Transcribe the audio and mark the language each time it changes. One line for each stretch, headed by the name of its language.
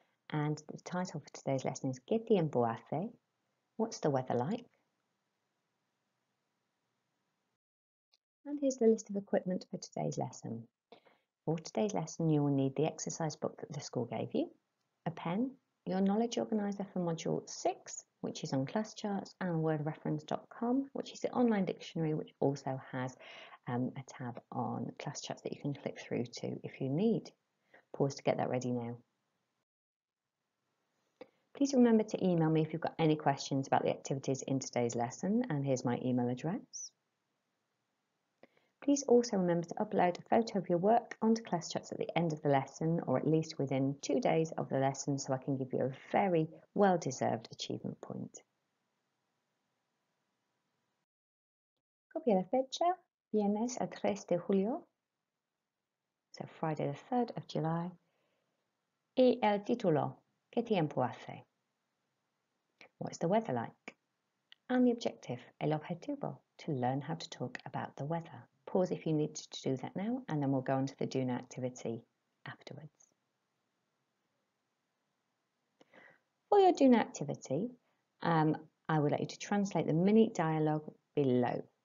English: And the title for today's lesson is
Spanish: ¿Qué tiempo hace?
English: What's the weather like? And here's the list of equipment for today's lesson. For today's lesson, you will need the exercise book that the school gave you, a pen, your knowledge organiser for module 6, which is on class charts, and wordreference.com, which is the online dictionary, which also has a tab on class charts that you can click through to if you need. Pause to get that ready now. Please remember to email me if you've got any questions about the activities in today's lesson, and here's my email address. Please also remember to upload a photo of your work onto class charts at the end of the lesson, or at least within 2 days of the lesson, so I can give you a very well-deserved achievement point.
Spanish: Copia la fecha, viernes el 3 de julio,
English: so Friday the 3rd of July,
Spanish: y el título, ¿Qué tiempo hace?
English: What's the weather like? And the objective,
Spanish: el objetivo,
English: to learn how to talk about the weather. Pause if you need to do that now, and then we'll go on to the do now activity afterwards. For your do now activity, I would like you to translate the mini dialogue below.